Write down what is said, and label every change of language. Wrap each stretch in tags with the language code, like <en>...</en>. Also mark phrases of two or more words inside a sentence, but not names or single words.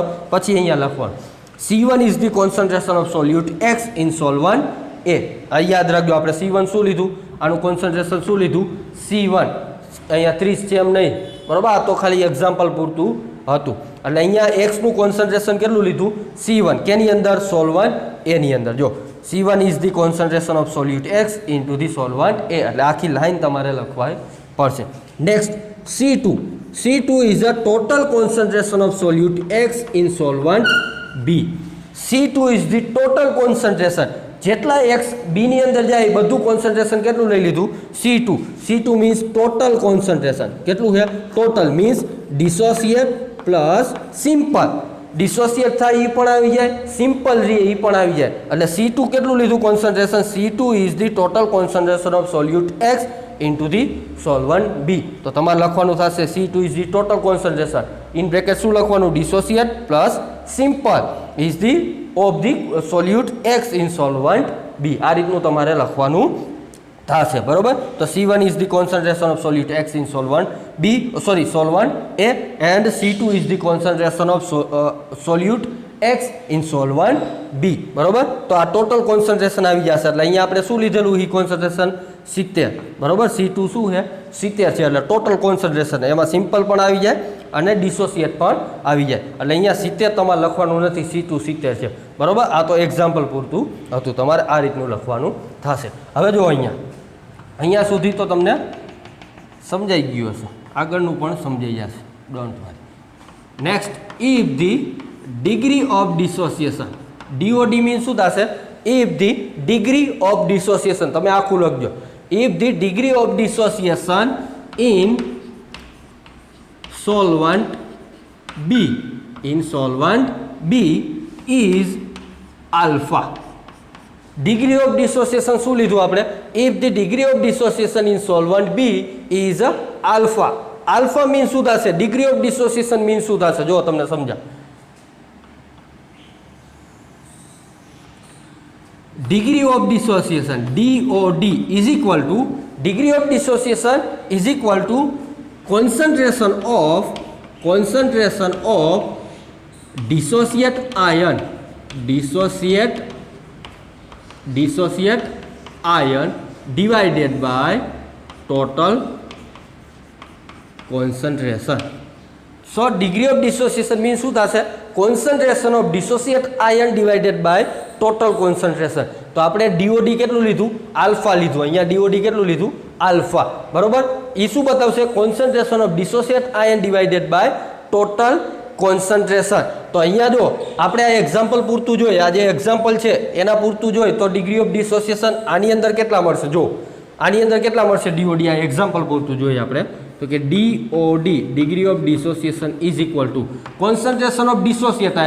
<gu>પછી અહીંયા લખવાનું</gu> <en>C1 is the concentration of solute X in solvent A.</en> <gu>આ યાદ રાખજો, આપણે C1 શું લીધું? આનું કોન્સન્ટ્રેશન શું લીધું? C1. અહીંયા 30 છે એમ નહીં, બરાબર. આ તો ખાલી એક્ઝામ્પલ પૂરતું હતું. એટલે અહીંયા એક્સનું કોન્સન્ટ્રેશન કેટલું લીધું? C1. કેની અંદર? સોલ્વન્ટ એની અંદર.</gu> <en>જો C1 is the concentration of solute X into the solvent A.</en> <gu>એટલે આખી લાઈન તમારે લખવાય પડશે. નેક્સ્ટ C2.</gu> <en>C2 is a total concentration of solute X in solvent B. C2 is the total concentration.</en> <gu>જેટલા X B ની અંદર જાય બધું કોન્સન્ટ્રેશન કેટલું લઈ લીધું? C2.</gu> <en>C2 means total concentration.</en> <gu>કેટલું છે?</gu> <en>total means dissociate plus simple.</en> <gu>ડિસોસિએટ થાય એ પણ આવી જાય, સિમ્પલ રહે એ પણ આવી જાય. એટલે C2 કેટલું લીધું કોન્સન્ટ્રેશન?</gu> <en>C2 is the total concentration of solute X into the solvent B.</en> <gu>તો તમારે લખવાનું થશે</gu> <en>C2 is the total concentration in bracket</en> <gu>શું લખવાનું?</gu> <en>Dissociate plus simple is the of the solute X in solvent B.</en> <gu>આ રીતનું તમારે લખવાનું થશે, બરોબર.</gu> <en>તો C1 is the concentration of solute X in solvent B, solvent A, and C2 is the concentration of solute X in solvent B, બરોબર.</en> <gu>તો આ</gu> <en>total concentration</en> <gu>આવી જશે. એટલે અહીંયા આપણે શું લીધેલું? ઈ કોન્સન્ટ્રેશન 70, બરોબર. C2 શું છે? 70 છે. એટલે</gu> <en>total concentration</en> <gu>એમાં સિમ્પલ પણ આવી જાય અને ડિસોસિએટ પણ આવી જાય. એટલે અહીંયા 70 તમારે લખવાનું નથી, C2 70 છે, બરોબર. આ તો એક્ઝામ્પલ પૂરતું હતું, તમારે આ રીતનું લખવાનું થશે. હવે જો અહીંયા સુધી તો તમને સમજાઈ ગયું હશે, આગળનું પણ સમજાઈ જશે,</gu> <en>don't worry. Next, if the degree of dissociation, DOD means</en> <gu>શું થશે?</gu> <en>If the degree of dissociation,</en> <gu>તમે આખું લખજો.</gu> <en>If the degree of dissociation in solvent B is alpha. degree of dissociation</en> <gu>શું લીધું આપણે?</gu> <en>If the degree of dissociation in solvent B is alpha. alpha means</en> <gu>શું થશે?</gu> <en>degree of dissociation means</en> <gu>શું થશે? જો તમને સમજા.</gu> <en>Degree of dissociation DOD is equal to degree of dissociation is equal to concentration of dissociate ion divided by total concentration. So degree of dissociation means</en> <gu>શું થશે?</gu> <en>concentration of dissociate ion divided by total concentration.</en> <gu>તો આપણે DOD કેટલું લીધું? આલ્ફા લીધું. અહીંયા DOD કેટલું લીધું? આલ્ફા, બરોબર. એ શું બતાવશે?</gu> <en>concentration of dissociate ion divided by total concentration.</en> <gu>તો અહીંયા જો આપણે આ એક્ઝામ્પલ પૂરતું જોઈએ, આ જે એક્ઝામ્પલ છે એના પૂરતું જોઈએ તો</gu> <en>degree of dissociation</en> <gu>આની અંદર કેટલા મળશે? જો આની અંદર કેટલા મળશે? DOD. આ એક્ઝામ્પલ પૂરતું જોઈએ આપણે તો કે</gu> <en>DOD degree of dissociation is equal to concentration of dissociate ion.</en>